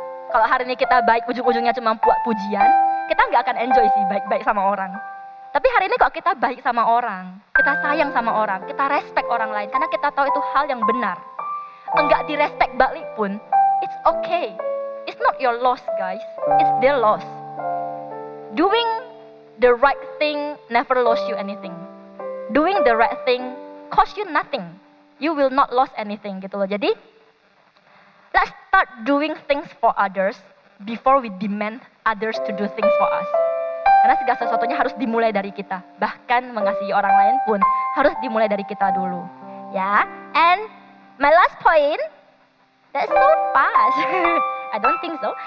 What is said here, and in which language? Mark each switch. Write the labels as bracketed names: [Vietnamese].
[Indonesian] Kalau hari ini kita baik ujung-ujungnya cuma buat pujian, kita nggak akan enjoy sih baik-baik sama orang. Tapi hari ini kalau kita baik sama orang, kita sayang sama orang, kita respect orang lain, karena kita tahu itu hal yang benar. Enggak direspect balik pun, [English] it's okay. It's not your loss guys, it's their loss. Doing the right thing never lost you anything. Doing the right thing cost you nothing. You will not lose anything [Indonesian] gitu loh. Jadi, [English] let's start doing things for others before we demand others to do things for us. [Indonesian] Karena segala sesuatunya harus dimulai dari kita. Bahkan mengasihi orang lain pun harus dimulai dari kita dulu. [English] Ya, and my last point, that's so fast. I don't think so.